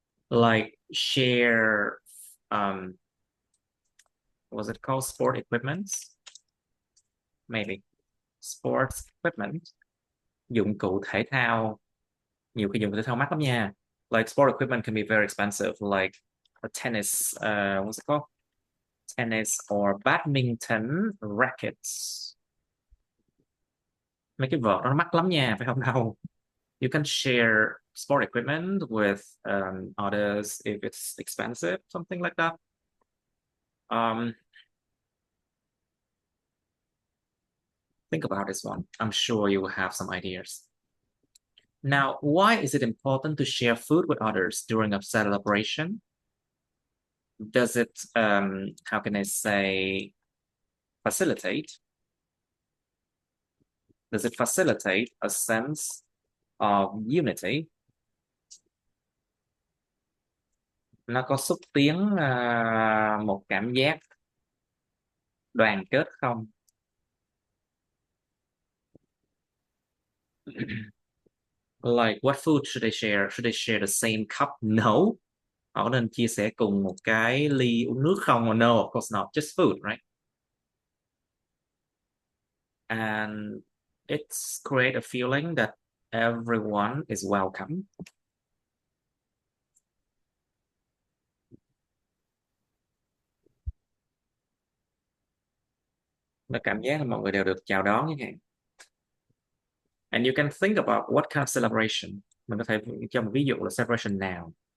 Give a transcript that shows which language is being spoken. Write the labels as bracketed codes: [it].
[en] Like share, was it called sport equipment? Maybe sports equipment, [vi] dụng cụ thể thao. Nhiều cái dụng cụ thể thao mắc lắm nha. [en] Like sport equipment can be very expensive, like a tennis, what's it called? Tennis or badminton rackets. [vi] Mấy cái vợt nó mắc lắm nha, phải không đâu? [en] You can share sport equipment with others if it's expensive, something like that. Think about this one. I'm sure you will have some ideas. Now, why is it important to share food with others during a celebration? Does it, how can I say, facilitate? Does it facilitate a sense of unity? [vi] Nó có xúc tiến một cảm giác đoàn kết không? [en] Like what food should they share? Should they share the same cup? No. [vi] Họ nên chia sẻ cùng một cái ly uống nước không? [en] No, of course not. Just food, right? And it's create a feeling that everyone is welcome. [vi] Nó cảm giác là mọi người đều được chào đón như vậy. [en] And you can think about what kind of celebration. [vi] Mình có thể cho một ví dụ là celebration nào.